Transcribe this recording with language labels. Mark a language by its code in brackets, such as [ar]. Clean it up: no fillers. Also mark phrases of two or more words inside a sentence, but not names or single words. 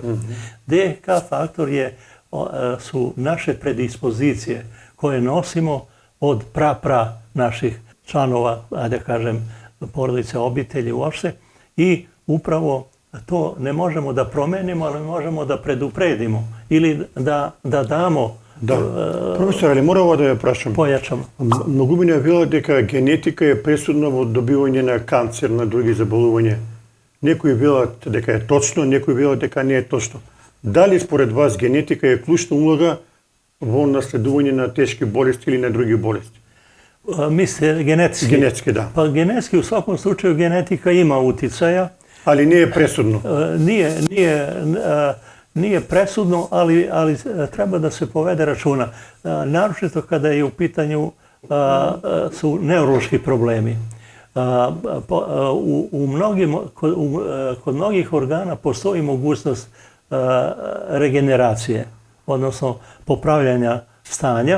[sr] DNK faktor su naše predispozicije koje nosimo od naših članova, ajde kažem, porodice, obitelji uopšte, i upravo to ne možemo da promenimo, ali možemo da predupredimo ili da damo. [mk] Profesor, ali moram ovo da je prašam. [sr] Pojačamo. [mk] Многумина [sr] je bila [mk] дека генетика je presudna во добивање на канцер, на други заболувања. Некои велат дека е точно, некои велат дека не е точно. Дали според вас генетика е клучна улога во наследување на тешки болести или на други болести? Мислите генетски? Генетски, да. [sr] Па генетски у сваком случaju генетика има утицаја. Ali nije presudno? Nije presudno, ali treba da se povede računa. Naročito kada je u pitanju su neurološki problemi. Kod mnogih organa postoji mogućnost regeneracije, odnosno popravljanja stanja.